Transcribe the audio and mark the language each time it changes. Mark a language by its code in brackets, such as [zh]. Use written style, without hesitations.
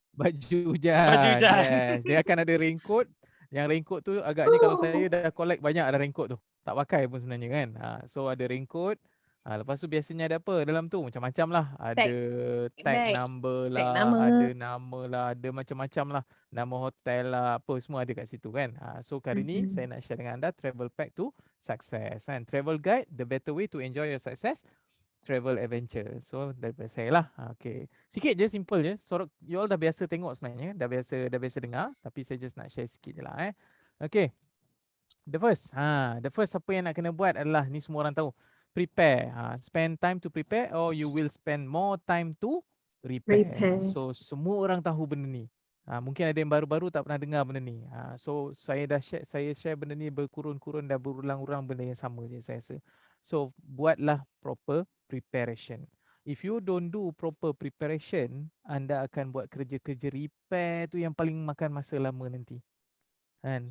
[ms] Baju hujan. Yes. Dia akan ada raincoat. Yang raincoat tu agaknya kalau saya dah collect banyak ada raincoat tu. Tak pakai pun sebenarnya kan. So ada raincoat. Lepas tu biasanya ada apa dalam tu? Macam-macam lah. Ada tag number lah, ada nama lah, ada macam-macam lah. Nama hotel lah, apa semua ada kat situ kan. So kali ni saya nak share dengan anda Travel Pack to Success kan. [en] Travel Guide, the better way to enjoy your success. [ms] Travel adventure. So daripada saya lah. Okay. Sikit je, simple je. So you all dah biasa tengok sebenarnya. Dah biasa dengar. Tapi saya just nak share sikit je lah Okay. The first apa yang nak kena buat adalah, ni semua orang tahu. Prepare. [en] Spend time to prepare or you will spend more time to repair. [ms] So semua orang tahu benda ni. Mungkin ada yang baru-baru tak pernah dengar benda ni. So saya share benda ni berkurun-kurun dah berulang-ulang benda yang sama je saya rasa. So buatlah proper preparation. [en] If you don't do proper preparation, [ms] anda akan buat kerja-kerja repair tu yang paling makan masa lama nanti. Kan?